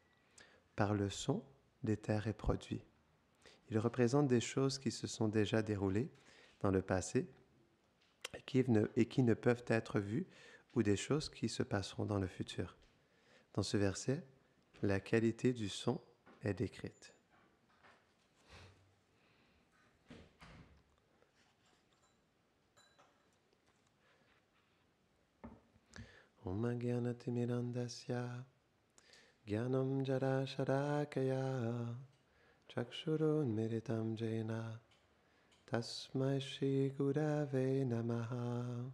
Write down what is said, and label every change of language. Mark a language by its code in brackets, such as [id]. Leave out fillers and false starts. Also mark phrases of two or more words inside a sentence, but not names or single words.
[fr] Par le son, l'éther est produit. Il représente des choses qui se sont déjà déroulées dans le passé et qui ne peuvent être vues ou des choses qui se passeront dans le futur. Dans ce verset, la qualité du son est décrite. [sa] ॐ ज्ञानतिमिदान्धस्य ज्ञानं जर शरकाय चक्षुरुन् मिरितं जेन तस्मै श्री गुरवे नमः.